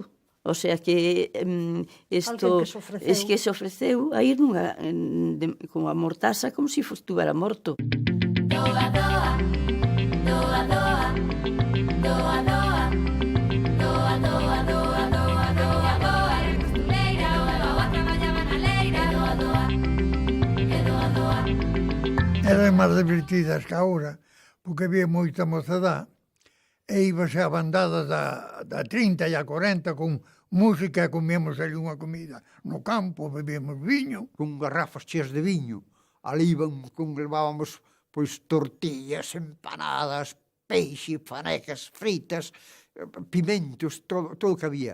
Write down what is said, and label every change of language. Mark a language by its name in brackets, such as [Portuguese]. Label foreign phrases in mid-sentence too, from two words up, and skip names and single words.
[Spanish] O sea [Galician] que isto es que se ofreceu a ir con a mortaza como se estuvera morto. Doa, doa, doa, doa, doa, doa, doa, doa, doa, doa, doa, doa, era costureira, o doa traballaba na leira, doa, doa, e doa, doa. Eran máis divertidas que agora, porque había moita mocedade, e íbase a bandadas da 30 e a 40 con música e comíamos ali unha comida. No campo bebíamos viño. Con garrafas cheas de viño. Ali levábamos pois tortillas, empanadas, peixe, fanecas fritas, pimentos, todo o que había.